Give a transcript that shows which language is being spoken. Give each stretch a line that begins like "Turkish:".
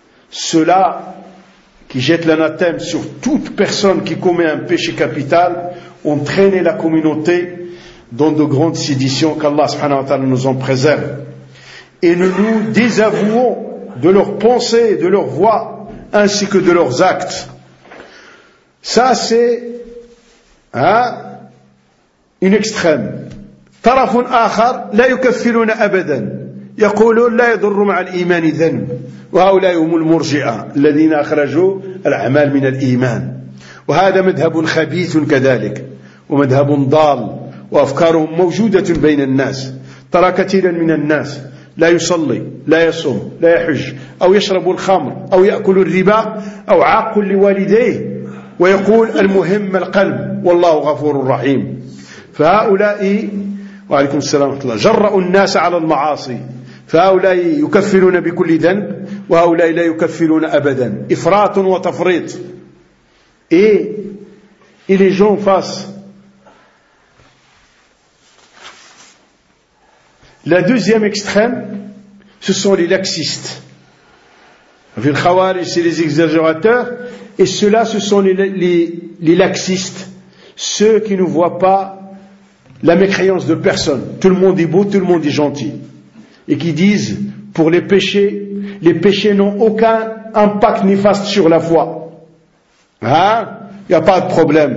French: Ceux-là, qui jettent l'anathème sur toute personne qui commet un péché capital, ont traîné la communauté dans de grandes séditions, qu'Allah subhanahu wa ta'ala nous en préserve. Et nous nous désavouons de leurs pensées, de leurs voix, ainsi que de leurs actes. Ça, c'est, hein, une extrême.
Arabic: طرف آخر لا يكفرون أبدا يقولون لا يضر مع الإيمان ذنب وهؤلاء هم المرجئة الذين أخرجوا الأعمال من الإيمان وهذا مذهب خبيث كذلك ومذهب ضال وأفكارهم موجودة بين الناس ترى كثيرا من الناس لا يصلي لا يصوم لا يحج أو يشرب الخمر أو يأكل الربا أو عاق لوالديه ويقول المهم القلب والله غفور رحيم فهؤلاء وعليكم السلام ورحمة الله جرأوا الناس على المعاصي فهؤلاء يكفرون بكل ذنب وهؤلاء لا يكفرون أبدا إفراط وتفريط
French: et les gens face. La deuxième extrême, ce sont les laxistes. Les khawarij, c'est les exagérateurs, et ceux-là, ce sont les laxistes, ceux qui ne voient pas la mécréance de personne. Tout le monde est beau, tout le monde est gentil. Et qui disent, pour les péchés n'ont aucun impact néfaste sur la foi. Hein? Il n'y a pas de problème.